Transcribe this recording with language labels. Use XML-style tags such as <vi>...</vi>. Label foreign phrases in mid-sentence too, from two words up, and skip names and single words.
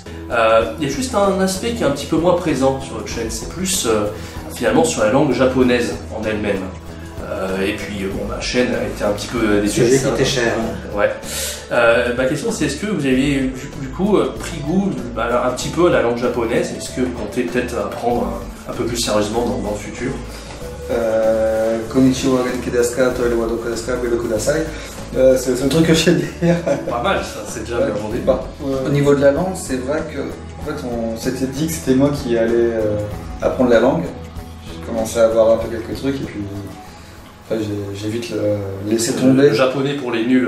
<fr>Il y a juste un aspect qui est un petit peu moins présent sur votre chaîne, c'est plus finalement sur la langue japonaise en elle-même. Et puis ma chaîne a été un petit peu déçue. J'ai coûté cher. Ouais. Ma question c'est, est-ce que vous avez du coup pris goût un petit peu à la langue japonaise? Est-ce que vous comptez peut-être apprendre un peu plus sérieusement dans le futur?</fr> <ja>こんにちは元気ですか、トイレはどくですか、ごいどください.</ja> <fr>C'est le seul truc que je sais dire. Pas mal, ça, c'est déjà bien vendu. Au niveau de la langue, c'est vrai que en fait, on s'était dit que c'était moi qui allais apprendre la langue. J'ai commencé à voir un peu quelques trucs et puis après, j'ai vite laissé tomber. Le japonais pour les nuls.</fr>